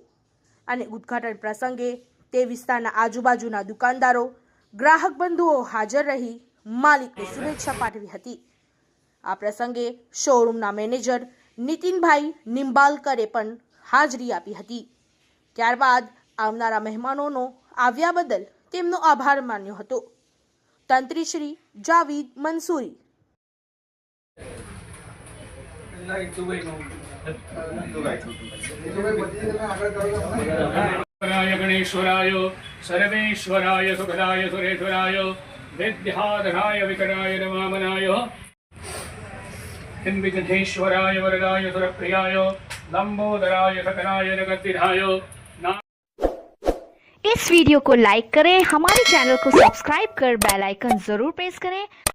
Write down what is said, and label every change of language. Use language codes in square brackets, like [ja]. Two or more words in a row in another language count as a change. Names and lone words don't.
[gu] અને ઉદ્ઘાટન પ્રસંગે તે વિસ્તારના આજુબાજુના દુકાનદારો, ગ્રાહક બંધુઓ હાજર રહી માલિકને શુભેચ્છા પાઠવી હતી। આ પ્રસંગે શોરૂમના મેનેજર નીતિનભાઈ નિંબાલકરે પણ હાજરી આપી હતી। ત્યારબાદ આવનારા મહેમાનોનો આવ્યા બદલ તેમનો આભાર માન્યો હતો। તંત્રી શ્રી જાવીદ મંસૂરી। [sa] गणेश्वराय सर्वेश्वराय सुखदाय सुरेश्वराय विद्याधराय विकटाय नमामनाय विघ्नेश्वराय वरदाय सुरप्रियाय लंबोदराय सकलाय जगद्विधाय। [hi] इस वीडियो को लाइक करें, हमारे चैनल को सब्सक्राइब कर [en] bell icon [hi] जरूर प्रेस करें